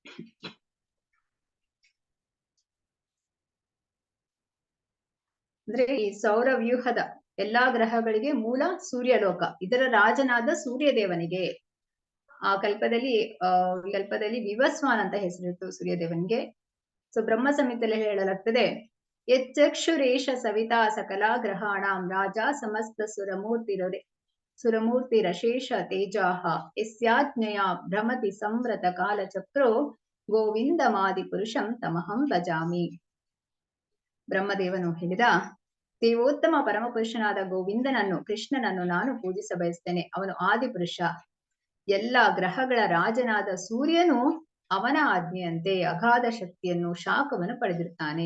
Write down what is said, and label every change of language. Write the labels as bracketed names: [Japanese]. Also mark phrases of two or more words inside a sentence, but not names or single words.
[Kannada] ಅಂದ್ರೆ ಈ ಸೌರ ವ್ಯೂಹದ ಎಲ್ಲಾ ಗ್ರಹಗಳಿಗೆ ಮೂಲ ಸೂರ್ಯಲೋಕ, ಇದರ ರಾಜನಾದ ಸೂರ್ಯದೇವನಿಗೆ ಆ ಕಲ್ಪದಲ್ಲಿ ವಿವಸ್ವಾನ್ ಅಂತ ಹೆಸರಿತ್ತು ಸೂರ್ಯದೇವನಿಗೆ. ಸೊ ಬ್ರಹ್ಮ ಸಂಹಿತೆಯಲ್ಲಿ ಹೇಳಲಾಗ್ತದೆ, [Sanskrit] ಯಚ್ಚಕ್ಷುರೇಶ ಸವಿತಾ ಸಕಲಾ ಗ್ರಹಾಣಾಂ ರಾಜ ಸಮಸ್ತ ಸುರಮೂರ್ತಿರಶೇಷ ತೇಜಾಹ ಯಸ್ಯಾಜ್ಞೆಯ ಭ್ರಮತಿ ಸಂವ್ರತ ಕಾಲಚಕ್ರೋ ಗೋವಿಂದಮಾದಿ ಪುರುಷಂ ತಮಹಂ ಭಜಾಮಿ. [Kannada] ಬ್ರಹ್ಮದೇವನು ಹೇಳಿದ, ದೇವೋತ್ತಮ ಪರಮಪುರುಷನಾದ ಗೋವಿಂದನನ್ನು, ಕೃಷ್ಣನನ್ನು ನಾನು ಪೂಜಿಸ ಬಯಸ್ತೇನೆ. ಅವನು ಆದಿಪುರುಷ. ಎಲ್ಲ ಗ್ರಹಗಳ ರಾಜನಾದ ಸೂರ್ಯನು ಅವನ ಆಜ್ಞೆಯಂತೆ ಅಗಾಧ ಶಕ್ತಿಯನ್ನು, ಶಾಖವನ್ನು ಪಡೆದಿರ್ತಾನೆ.